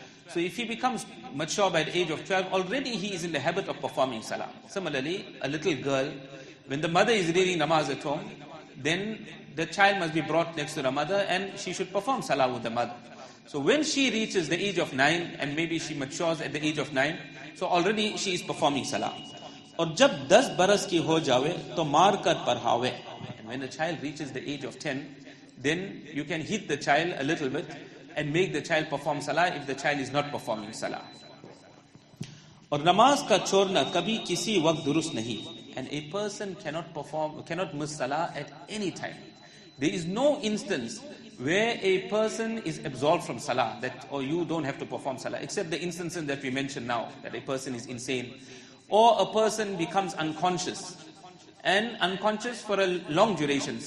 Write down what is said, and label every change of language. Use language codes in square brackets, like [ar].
[en] So if he becomes mature by the age of 12, already he is in the habit of performing salah. Similarly, a little girl, when the mother is reading namaz at home, then the child must be brought next to the mother and she should perform salah with the mother. So when she reaches the age of 9 and maybe she matures at the age of 9, so already she is performing salah. [hi] और जब 10 बरस की हो जावे तो मार कर पढ़ावे. [en] And when a child reaches the age of 10, then you can hit the child a little bit and make the child perform salah if the child is not performing salah. [hi] और नमाज का छोड़ना कभी किसी वक्त दुरुस्त नहीं. [en] And a person cannot miss salah at any time. There is no instance where a person is absolved from salah, that you don't have to perform salah, except the instances that we mentioned now, that a person is insane, or a person becomes unconscious, and unconscious for a long duration.